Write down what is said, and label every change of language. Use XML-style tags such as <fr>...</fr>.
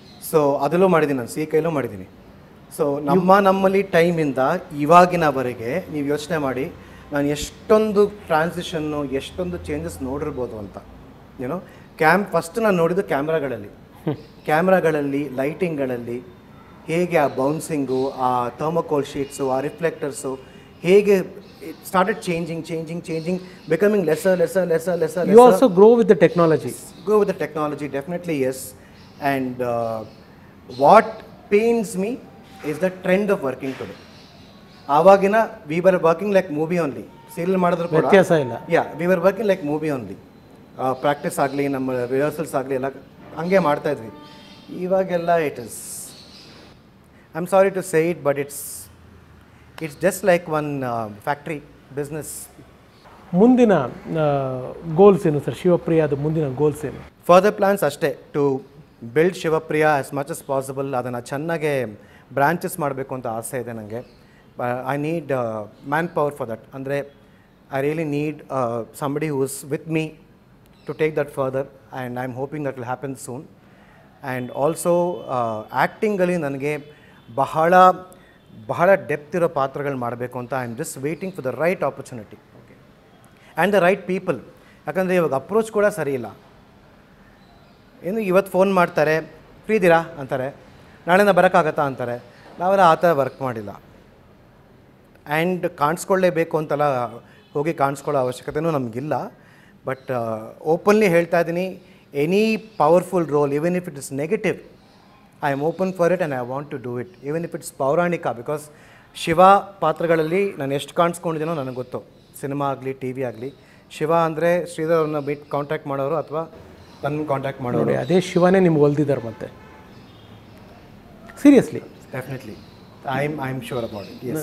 <kn>So ಅದರಲ್ಲೂ ಮಾಡಿದ್ದೀನಿ, ನಾನು ಸಿಹಿ ಕೈಲೂ ಮಾಡಿದ್ದೀನಿ. ಸೊ ನಮ್ಮಲ್ಲಿ ಟೈಮಿಂದ ಇವಾಗಿನವರೆಗೆ ನೀವು ಯೋಚನೆ ಮಾಡಿ, ನಾನು ಎಷ್ಟೊಂದು ಟ್ರಾನ್ಸಿಷನ್ನು, ಎಷ್ಟೊಂದು ಚೇಂಜಸ್ ನೋಡಿರ್ಬೋದು ಅಂತ. ಏನೋ ಫಸ್ಟ್ ನಾನು ನೋಡಿದ್ದು ಕ್ಯಾಮ್ರಾಗಳಲ್ಲಿ ಲೈಟಿಂಗ್ಗಳಲ್ಲಿ ಹೇಗೆ ಆ ಬೌನ್ಸಿಂಗು, ಆ ಥರ್ಮೋಕೋಲ್ ಶೀಟ್ಸು, ಆ ರಿಫ್ಲೆಕ್ಟರ್ಸು ಹೇಗೆ</kn> <en>started changing, becoming lesser. You also grow with the technology. Grow with the technology, definitely yes. And what pains me is the trend of working today.</en> <kn>Avagina</kn> <en>we were working like movie only.</en> <kn>Serial madidru kuda ವ್ಯತ್ಯಾಸ ಇಲ್ಲ.</kn> <en>Yeah, we were working like movie only.</en> <kn>Practice ಆಗಲಿ, ನಮ್ಮ rehearsals ಆಗಲಿ ಎಲ್ಲ ಹಂಗೆ ಮಾಡ್ತಾ ಇದ್ವಿ. ಇವಾಗೆಲ್ಲ</kn> <en>it is, I'm sorry to say it, but it's just like one factory business.</en> <kn>ಮುಂದಿನ ಗೋಲ್ಸ್ ಏನು ಸರ್ ಶಿವಪ್ರಿಯಾದ ಮುಂದಿನ ಗೋಲ್ಸ್ ಏನು?</kn> <en>Further plans ಅಷ್ಟೇ, to build Shivapriya as much as possible.</en> <kn>ಅದನ್ನು ಚೆನ್ನಾಗೆ ಬ್ರಾಂಚಸ್ ಮಾಡಬೇಕು ಅಂತ ಆಸೆ ಇದೆ ನನಗೆ.</kn> <en>I need manpower for that. ಅಂದರೆ I really need somebody who is with me to take that further, and I'm hoping that will happen soon. And also</en> <kn>ಆ್ಯಕ್ಟಿಂಗಲ್ಲಿ ನನಗೆ ಬಹಳ ಡೆಪ್ತ್ ಇರೋ ಪಾತ್ರಗಳು ಮಾಡಬೇಕು ಅಂತ</kn> <en>I am just waiting for the right opportunity and the right people.</en> <kn>ಯಾಕಂದರೆ ಇವಾಗ approach ಕೂಡ ಸರಿ ಇಲ್ಲ. ಏನು ಇವತ್ತು ಫೋನ್ ಮಾಡ್ತಾರೆ, ಫ್ರೀ ಇದ್ದೀರಾ ಅಂತಾರೆ, ನಾಳೆಯಿಂದ ಬರೋಕ್ಕಾಗತ್ತಾ ಅಂತಾರೆ. ನಾವೆಲ್ಲ ಆ ಥರ ವರ್ಕ್ ಮಾಡಿಲ್ಲ. ಆ್ಯಂಡ್ ಕಾಣಿಸ್ಕೊಳ್ಳೇಬೇಕು ಅಂತೆಲ್ಲ ಹೋಗಿ ಕಾಣಿಸ್ಕೊಳ್ಳೋ ಅವಶ್ಯಕತೆಯೂ ನಮಗಿಲ್ಲ.</kn> <en>but openly</en> <kn>ಹೇಳ್ತಾ ಇದ್ದೀನಿ,</kn> <en>Any powerful role, even if it is negative, I am open for it and I want to do it, even if it's ಪೌರಾಣಿಕ.</en> <kn>ಬಿಕಾಸ್ ಶಿವ ಪಾತ್ರಗಳಲ್ಲಿ ನಾನು ಎಷ್ಟು ಕಾಣಿಸ್ಕೊಂಡಿದ್ದೀನೋ ನನಗೆ ಗೊತ್ತು, ಸಿನಿಮಾ ಆಗಲಿ ಟಿ ವಿ ಆಗಲಿ. ಶಿವ ಅಂದರೆ ಶ್ರೀಧರ್ ಅವ್ರನ್ನ ಕಾಂಟ್ಯಾಕ್ಟ್ ಮಾಡೋರು ಅಥವಾ ನನ್ನ ಕಾಂಟ್ಯಾಕ್ಟ್ ಮಾಡೋರು. ಅದೇ ಶಿವನೇ ನಿಮ್ಗೆ ಒಲ್ದಿದ್ದಾರೆ ಮತ್ತೆ. Seriously?</kn> <en>Definitely, I am sure about it.</en>